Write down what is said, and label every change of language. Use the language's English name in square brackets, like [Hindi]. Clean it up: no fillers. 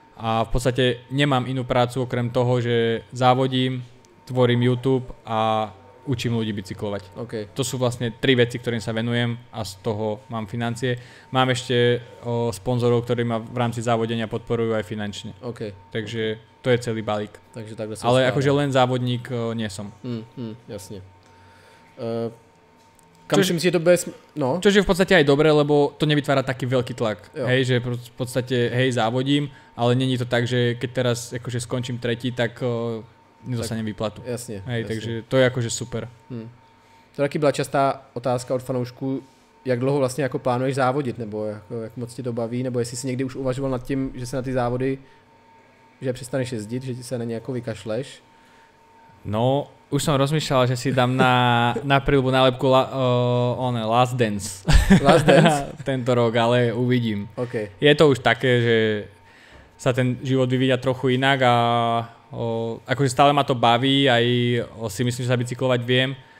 [Slovak] A v podstate nemám inú prácu okrem toho, že závodím, tvorím YouTube a učím ľudí bicyklovať. Okay. To sú vlastne 3 veci, ktorým sa venujem a z toho mám financie. Mám ešte sponzorov, ktorí ma v rámci závodenia podporujú aj finančne. Okay. Takže to je celý balík. [Czech] Takže takhle [Slovak] ale akože len závodník nie som. Jasne. Kam si myslíš, že to bude... No. Čož je v podstate aj dobré, lebo to nevytvára taký veľký tlak. Hej, že v podstate závodím, ale není to tak, že keď teraz akože skončím tretí, tak nedostanem výplatu. Jasne. Hej, takže to je akože super. [Czech] To taky byla častá otázka od fanoušků, jak dlouho vlastně jako plánuješ závodit, nebo jak moc ti to baví, nebo jestli si někdy už uvažoval nad tím, že se na ty závody, že přestaneš jezdit, že ti se na ně jako vykašleš? [Slovak] No, už som rozmýšľal, že si dám na príľbu nálepku [English] Last Dance. Last Dance? [Slovak] Tento rok, ale uvidím. Okay. Je to už také, že sa ten život vyvíja trochu inak a akože stále ma to baví, aj si myslím, že sa bicyklovať viem,